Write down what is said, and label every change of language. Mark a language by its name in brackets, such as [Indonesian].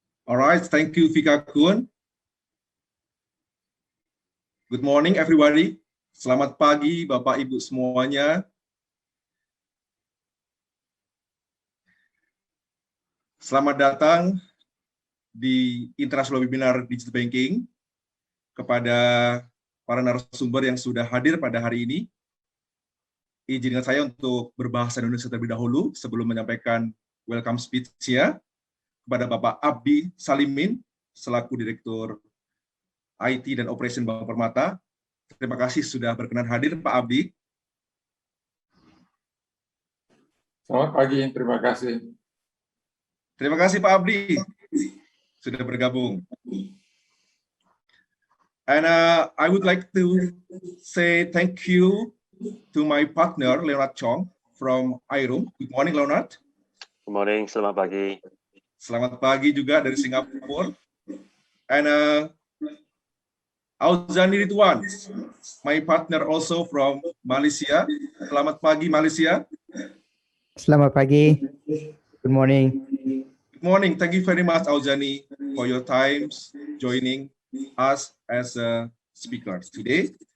[English] All right, thank you, Vika Kun. Good morning, everybody. [Indonesian] Selamat pagi, Bapak Ibu semuanya. Selamat datang di International Webinar Digital Banking kepada para narasumber yang sudah hadir pada hari ini. Izinkan saya untuk berbahasa Indonesia terlebih dahulu sebelum menyampaikan welcome speech-nya kepada Bapak Abdi Salimin selaku Direktur IT dan Operation Bank Permata. Terima kasih sudah berkenan hadir, Pak Abdi. Selamat pagi, terima kasih. Terima kasih Pak Abdi sudah bergabung. [English] And I would like to say thank you to my partner Leonard Chong from Aerom. Good morning, Leonard. Good morning, [Indonesian] selamat pagi. Selamat pagi juga dari Singapura. [English] And Auzani Ridwan, my partner also from Malaysia. [Indonesian] Selamat pagi Malaysia. Selamat pagi. [English] Good morning. Good morning. Thank you very much, Auzani, for your time joining us as speakers today.